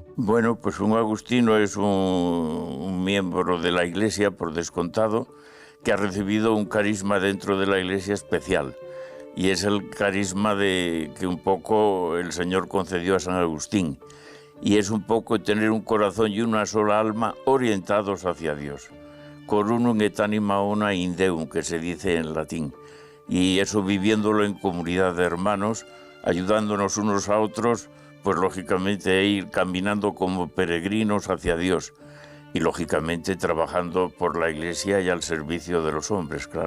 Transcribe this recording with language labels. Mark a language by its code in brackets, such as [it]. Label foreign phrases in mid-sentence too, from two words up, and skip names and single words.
[es] Bueno, pues un agustino es un miembro de la Iglesia, por descontado, que ha recibido un carisma dentro de la Iglesia especial. Y es el carisma que un poco el Señor concedió a San Agustín. Y es un poco tener un corazón y una sola alma orientados hacia Dios. [la] Cor unum et anima una in Deum, [es] que se dice en latín. Y eso viviéndolo en comunidad de hermanos, ayudándonos unos a otros, pues lógicamente ir caminando como peregrinos hacia Dios. Y lógicamente trabajando por la Iglesia y al servicio de los hombres, claro.